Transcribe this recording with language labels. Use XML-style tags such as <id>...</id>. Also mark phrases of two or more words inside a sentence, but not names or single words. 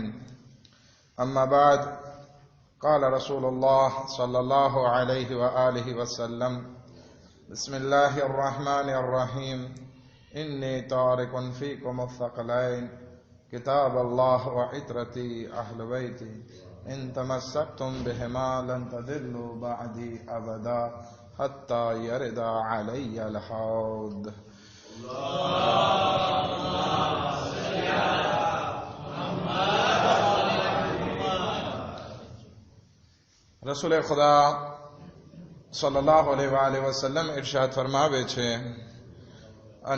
<ar>أما بعد، قال رسول الله صلى الله عليه وآله وسلم: بسم الله الرحمن الرحيم. إني تارك فيكم الثقلين، كتاب الله وعترتي أهل بيتي، إن تمسكتم بهما لن تضلوا بعدي أبدا حتى يرد علي الحوض.</ar> <gu>રસૂલે ખુદા</gu> <ar>صلى الله عليه وسلم</ar> <gu>ઇરશાદ ફરમાવે છે, અને</gu>